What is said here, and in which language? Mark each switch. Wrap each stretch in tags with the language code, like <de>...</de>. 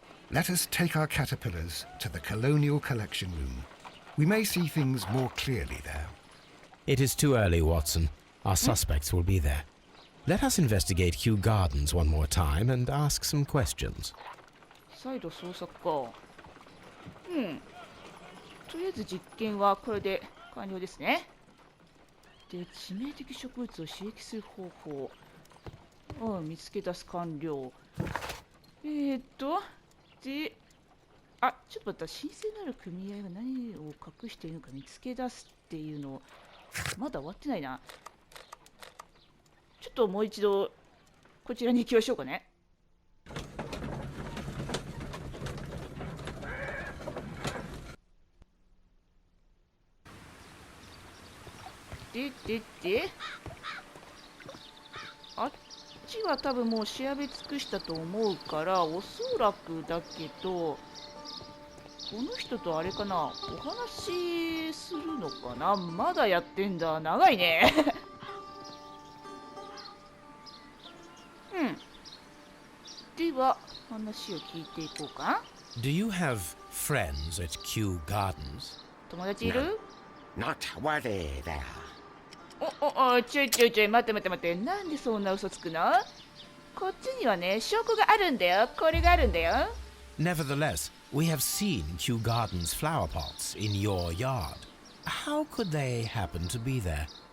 <en>Let us take our caterpillars to the Colonial Collection Room. We may see things more clearly there. It is too early, Watson. Our suspects will be there. Let us investigate Kew Gardens one more time and ask some questions.</en> <ja>再度捜索か。とりあえず実験はこれで完了ですね。で、致命的植物を刺激する方法。見つけ出す完了。で、ちょっと待った。神聖なる組合が何を隠しているのか見つけ出すっていうの、まだ終わってないな。ちょっともう一度、こちらに行きましょうかね。で、あっちは多分もう調べ尽くしたと思うから、おそらくだけど、この人とあれかな、お話しするのかな。まだやってんだ。長いね。では、話を聞いていこうか。</ja> <en>Do you have friends at Kew Gardens?</en> <ja>友達いる？</ja> <en>Not worthy there.</en> <ja>ちょい、待って。なんでそんな嘘つくの？こっちにはね、証拠があるんだよ。これがあるんだよ。</ja> <en>Nevertheless, we have seen Kew Gardens flower pots in your yard. How could they happen to be there?</en>